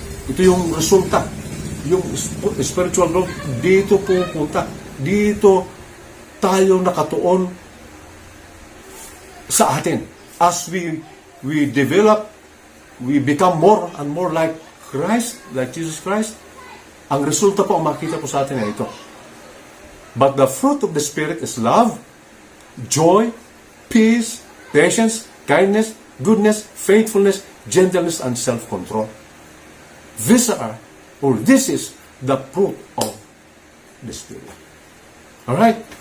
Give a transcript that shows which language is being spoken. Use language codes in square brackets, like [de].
[tl] Ito yung resulta. Yung spiritual growth, dito pupunta. Dito tayo nakatuon sa atin. [en] As we develop, we become more and more like Christ, like Jesus Christ. [tl] Ang resulta po, ang makita po sa atin ay ito. [en] But the fruit of the Spirit is love, joy, peace, patience, kindness, goodness, faithfulness, gentleness, and self-control. This is the fruit of the Spirit. Alright?